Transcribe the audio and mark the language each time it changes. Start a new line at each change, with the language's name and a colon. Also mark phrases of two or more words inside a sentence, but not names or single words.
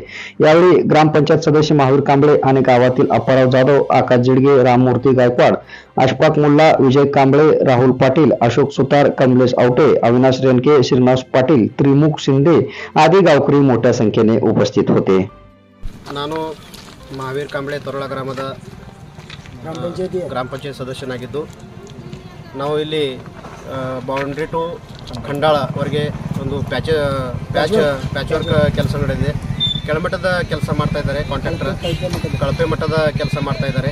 Marathi: यावेळी ग्रामपंचायत सदस्य महावीर कांबळे आणि गावातील अप्पाराव जाधव, आकाश जिडगे, राममूर्ती गायकवाड, अशफाक मुल्ला, विजय कांबळे, राहुल पाटील, अशोक सुतार, कमलेश आवटे, अविनाश रेणके, श्रीनिवास पाटील, त्रिमुख शिंदे आदी गावकरी मोठ्या संख्येने उपस्थित होते।
Kannada: ನಾನು ಮಹಾವೀರ್ ಕಾಂಬಳೆ ತರೋಳ ಗ್ರಾಮದ ಗ್ರಾಮ ಪಂಚಾಯತ್ ಸದಸ್ಯನಾಗಿದ್ದು ನಾವು ಇಲ್ಲಿ
English: boundary to
Kannada: ಖಂಡಾಳವರೆಗೆ ಒಂದು
English: patch work
Kannada: ಕೆಲಸ ನಡೆದಿದೆ। ಕೆಳಮಟ್ಟದ ಕೆಲಸ ಮಾಡ್ತಾ ಇದ್ದಾರೆ ಕಾಂಟ್ರಾಕ್ಟರ್, ಕಳಪೆ ಮಟ್ಟದ ಕೆಲಸ ಮಾಡ್ತಾ ಇದ್ದಾರೆ।